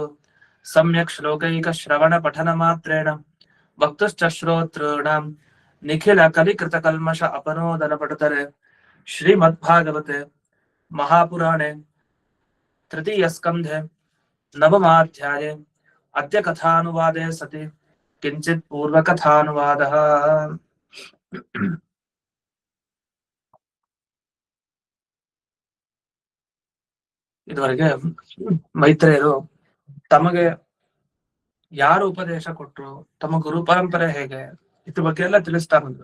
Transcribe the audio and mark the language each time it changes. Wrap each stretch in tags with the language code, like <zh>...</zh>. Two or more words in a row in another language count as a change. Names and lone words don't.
<sa>सम्यक् श्लोकैकश्रवणपठनमात्रेण वक्तुश्च श्रोतॄणां निखिल कलिकृतकल्मष अपनोदनपटुतरे श्रीमद्भागवते महापुराणे तृतीयस्कन्धे नवमाध्याये अद्य कथानुवादे सति किञ्चित् पूर्वकथानुवादः।</sa> <kn>ಇದುವರೆಗೆ ಮೈತ್ರೇಯರು ತಮಗೆ ಯಾರು ಉಪದೇಶ ಕೊಟ್ರು, ತಮ್ಮ ಗುರು ಪರಂಪರೆ ಹೇಗೆ, ಇದ್ರ ಬಗ್ಗೆ ಎಲ್ಲ ತಿಳಿಸ್ತಾ ಬಂದ್ರು.</kn>